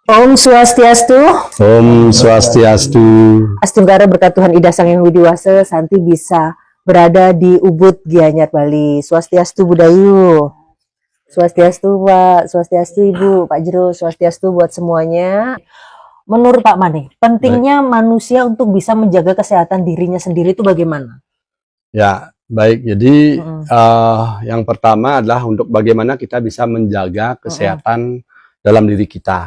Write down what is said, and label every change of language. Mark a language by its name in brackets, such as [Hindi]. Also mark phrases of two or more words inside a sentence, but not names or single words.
[Sanskrit] Om Swastiastu. Om Swastiastu. [Indonesian] Astunggara berkat Tuhan Ida Sang Yang Widiwasa, Santi bisa berada di Ubud, Gianyar, Bali. Swastiastu Budayu. Swastiastu Pak, Swastiastu Ibu, Pak Jero, Swastiastu buat semuanya. Menurut Pak Mane, pentingnya manusia untuk bisa menjaga kesehatan dirinya sendiri itu bagaimana? Ya, baik. Jadi yang pertama adalah untuk bagaimana kita bisa menjaga kesehatan dalam diri kita.